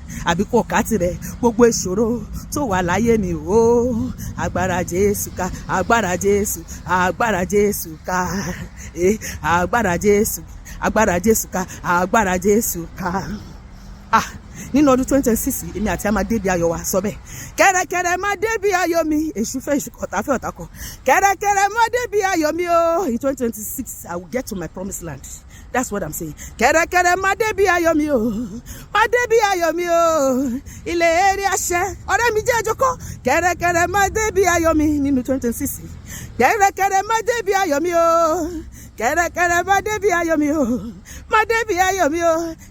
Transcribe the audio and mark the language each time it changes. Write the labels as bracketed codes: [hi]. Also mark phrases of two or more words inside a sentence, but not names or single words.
[yo] Àbí kò ká tirẹ̀, gbogbo ìṣòro tó wà láyé mi o, agbára Jésù ká, agbára Jésù, agbára Jésù ká. Eh, agbára Jésù, agbára Jésù ká, agbára Jésù ká. Ah, nínú ọdún twenty twenty-six yìí, èmi àti ẹ máa débi ayọ̀ wa, sọ bẹ́ẹ̀. Kẹ̀rẹ̀kẹ̀rẹ̀ máa débi ayọ̀ mi, èṣù fẹ́, èṣù kọ̀, ọ̀tá fẹ́, ọ̀tá kọ̀. Kẹ̀rẹ̀kẹ̀rẹ̀ máa débi ayọ̀ mi o, [en] in twenty twenty-six, I will get to my promised land. That's what I'm saying. [yo] Kẹ̀rẹ̀kẹ̀rẹ̀ máa débi ayọ̀ mi o, máa débi ayọ̀ mi o, ilé eré àṣẹ. Ọ̀rẹ́ mi jẹ́ jókòó. Kẹ̀rẹ̀kẹ̀rẹ̀ máa débi ayọ̀ mi nínú twenty twenty-six yìí. Kẹ̀rẹ̀kẹ̀rẹ̀ máa débi ayọ̀ mi o, kẹ̀rẹ̀kẹ̀rẹ̀ máa débi ayọ̀ mi o, máa débi ayọ̀ mi o.